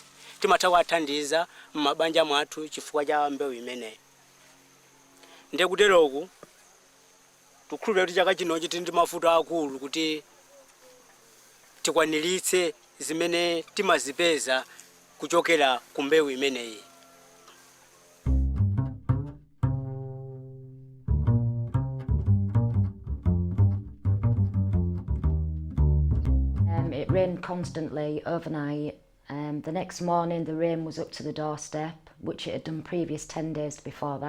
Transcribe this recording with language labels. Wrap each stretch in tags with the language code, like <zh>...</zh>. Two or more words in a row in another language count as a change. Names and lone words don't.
<ny>Timatha kuwathandiza m'mabanja mwathu chifukwa cha mbewu imeneyi. Ndiye kuteroku tikhulupirira kuti chaka chinochi tili ndi mavuto akulu kuti tikwaniritse zimene timazipeza kuchokera ku mbewu imeneyi.</ny> <en>It rained constantly overnight. The next morning the rain was up to the doorstep, which it had done previous 10 days before that.</en>